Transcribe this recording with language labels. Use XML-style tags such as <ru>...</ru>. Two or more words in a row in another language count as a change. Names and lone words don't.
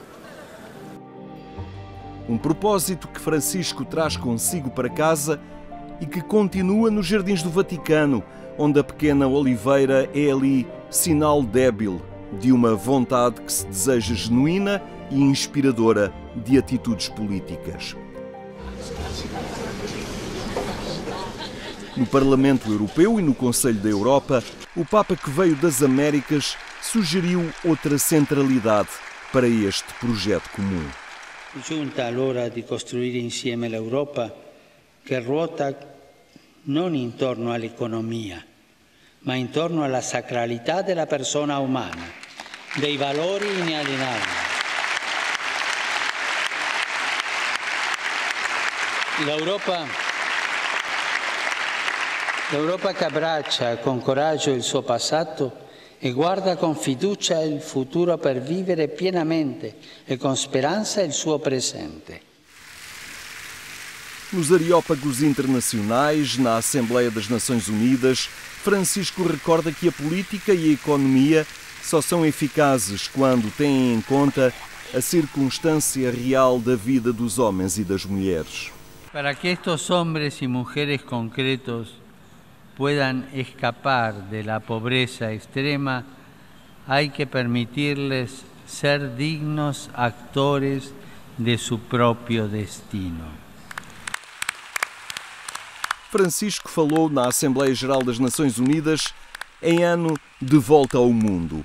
<pt>Um propósito que Francisco traz consigo para casa e que continua nos jardins do Vaticano, onde a pequena oliveira é ali sinal débil de uma vontade que se deseja genuína e inspiradora de atitudes políticas. No Parlamento Europeu e no Conselho da Europa, o Papa que veio das Américas sugeriu outra centralidade para este projeto comum.</pt> <it>Giunta l'ora di costruire insieme l'Europa che ruota non intorno all'economia, ma intorno alla sacralità della persona umana, dei valori inalienabili. L'Europa che abbraccia con coraggio il suo passato e guarda con fiducia il futuro per vivere pienamente e con speranza il suo presente.</it> <pt>Nos Areópagos Internacionais, na Assembleia das Nações Unidas, Francisco recorda que a política e a economia só são eficazes quando têm em conta a circunstância real da vida dos homens e das mulheres.</pt> <es>Para que estos hombres y mujeres concretos puedan escapar de la pobreza extrema, hay que permitirles ser dignos actores de su propio destino.</es> <pt>Francisco falou na Assembleia Geral das Nações Unidas em ano de volta ao mundo.</pt>